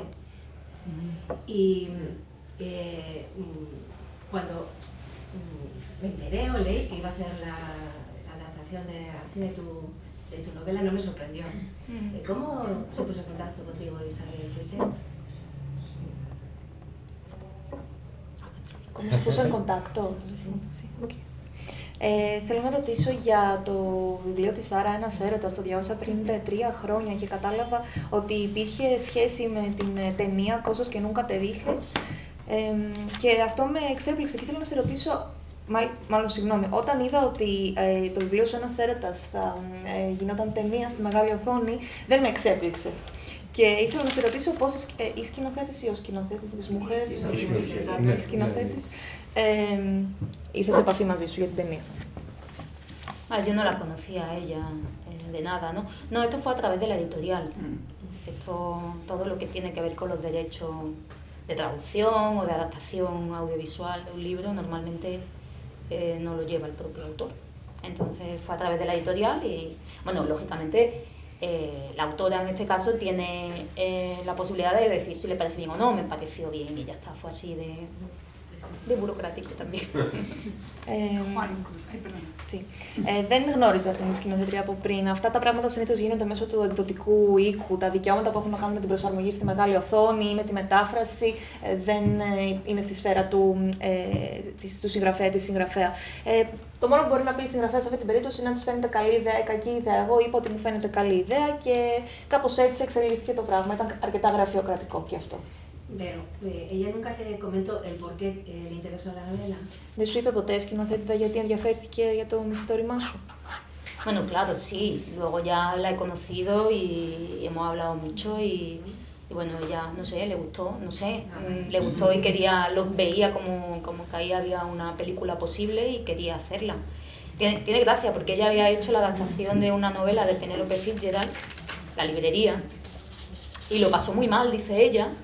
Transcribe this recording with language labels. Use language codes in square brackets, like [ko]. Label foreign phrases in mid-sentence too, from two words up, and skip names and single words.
[es] Y cuando me enteré o leí que iba a hacer la adaptación al cine de tu novela, no me sorprendió. ¿Cómo se puso en contacto contigo Isabel Cochet? ¿Cómo se puso en contacto? Sí. Okay. [el] Θέλω να ρωτήσω για το βιβλίο της Σάρα «Ένας έρωτας». Το διάβασα πριν 3 χρόνια και κατάλαβα ότι υπήρχε σχέση με την ταινία «Cosas que nunca te dije». Και αυτό με εξέπληξε και θέλω να σε ρωτήσω, μάλλον συγγνώμη, όταν είδα ότι το βιβλίο σου «Ένας έρωτας» θα γινόταν ταινία στη μεγάλη οθόνη, δεν με εξέπληξε. Και ήθελα να σε ρωτήσω πώς η σκηνοθέτης ή ο σκηνοθέτης της Mujer, σκηνοθέτης, ήρθε σε επαφή μαζί σου για την ταινία. [es] Yo no la conocía a ella de nada, ¿no? No, esto fue a través de la editorial. Esto, todo lo que tiene que ver con los derechos de traducción o de adaptación audiovisual de un libro, normalmente no lo lleva el propio autor. Entonces fue a través de la editorial y, bueno, lógicamente la autora en este caso tiene la posibilidad de decir si le parece bien o no, me pareció bien y ya está, fue así de burocrático también. Juan, perdón. [el] Δεν γνώριζα την σκηνοθετρία από πριν. Αυτά τα πράγματα συνήθως γίνονται μέσω του εκδοτικού οίκου. Τα δικαιώματα που έχουν να κάνουν με την προσαρμογή στη μεγάλη οθόνη ή με τη μετάφραση δεν είναι στη σφαίρα του συγγραφέα, συγγραφέα. Το μόνο που μπορεί να πει η συγγραφέα σε αυτή την περίπτωση είναι αν της φαίνεται καλή ιδέα ή κακή ιδέα. Εγώ είπα ότι μου φαίνεται καλή ιδέα και κάπως έτσι εξελίχθηκε το πράγμα. Ήταν αρκετά γραφειοκρατικό και αυτό. [es] Pero ella nunca te comentó el por qué le interesó la novela. [el] Δεν σου είπε ποτέ σκηνοθέτητα γιατί ενδιαφέρθηκε για το μυθιστόρημά σου? [es] Bueno, claro, sí. Luego ya la he conocido y hemos hablado mucho y bueno, ella, no sé, le gustó, no sé, le gustó y quería, los veía como que ahí había una película posible y quería hacerla. Tiene gracia porque ella había hecho la adaptación de una novela de Penélope Fitzgerald, La librería, y lo pasó muy mal, dice ella.